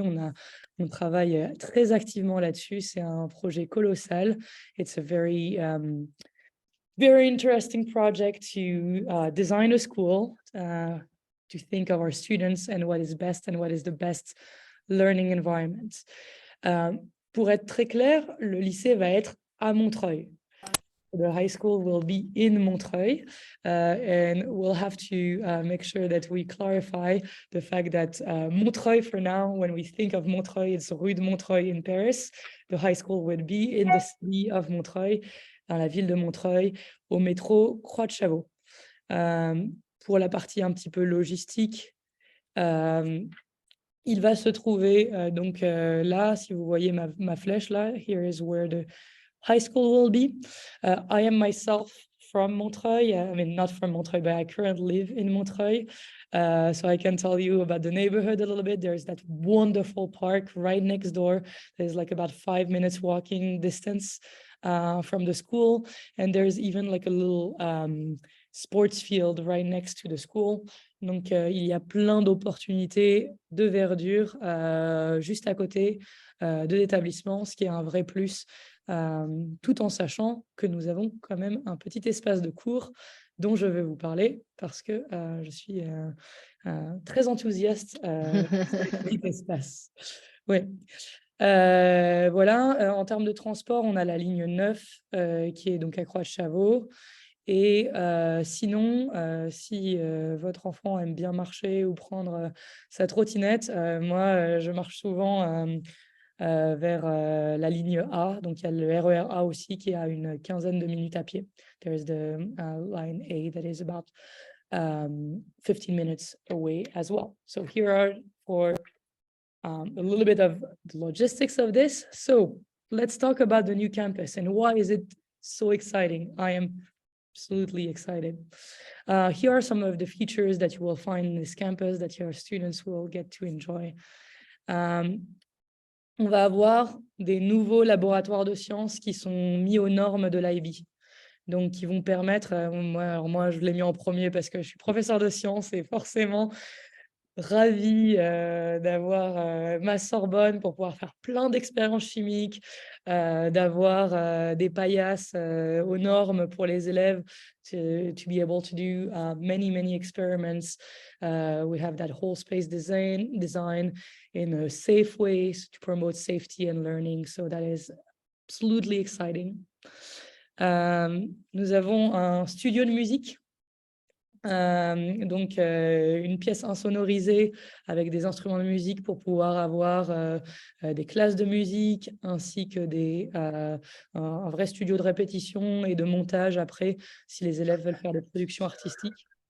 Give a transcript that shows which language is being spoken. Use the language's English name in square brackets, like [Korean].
[French] On travaille très activement là-dessus. C'est un projet colossal. [English] It's a very interesting project to design a school, to think of our students and what is best and what is the best learning environment. [French] Pour être très clair, le lycée va être à Montreuil. [English] The high school will be in Montreuil, and we'll have to make sure that we clarify the fact that Montreuil, for now, when we think of Montreuil, it's Rue de Montreuil in Paris. The high school would be in the city of Montreuil, [French] dans la ville de Montreuil, au métro Croix de Chavaux. Pour la partie un petit peu logistique, il va se trouver là, si vous voyez ma flèche là, [English] here is where the high school will be. I am myself from Montreuil. I mean, not from Montreuil, but I currently live in Montreuil. So I can tell you about the neighborhood a little bit. There's that wonderful park right next door. There's like about 5 minutes walking distance from the school. And there's even like a little sports field right next to the school. [French] Donc, il y a plein d'opportunités de verdure juste à côté de l'établissement, ce qui est un vrai plus, tout en sachant que nous avons quand même un petit espace de cours dont je vais vous parler parce que je suis très enthousiaste de ce petit espace. Ouais. Voilà, en termes de transport, on a la ligne 9 qui est donc à Croix-de-Chavaux. Et sinon, si votre enfant aime bien marcher ou prendre sa trottinette, moi, je marche souvent vers la ligne A. Donc, il y a le RER A aussi qui est à une quinzaine de minutes à pied. [English] There is the line A that is about 15 minutes away as well. So here are for a little bit of the logistics of this. So let's talk about the new campus and why is it so exciting. I am absolutely excited. Here are some of the features that you will find in this campus that your students will get to enjoy. [French] On va avoir des nouveaux laboratoires de sciences qui sont mis aux normes de l'IB. Donc, qui vont permettre, moi, je l'ai mis en premier parce que je suis professeur de sciences et forcément ravie d'avoir ma Sorbonne pour pouvoir faire plein d'expériences chimiques, d'avoir des paillasses aux normes pour les élèves [English] to be able to do many experiments. We have that whole space design in a safe way to promote safety and learning. So that is absolutely exciting. [French] Nous avons un studio de musique. Donc, une pièce insonorisée avec des instruments de musique pour pouvoir avoir des classes de musique ainsi que un vrai studio de répétition et de montage après, si les élèves veulent faire des productions artistiques.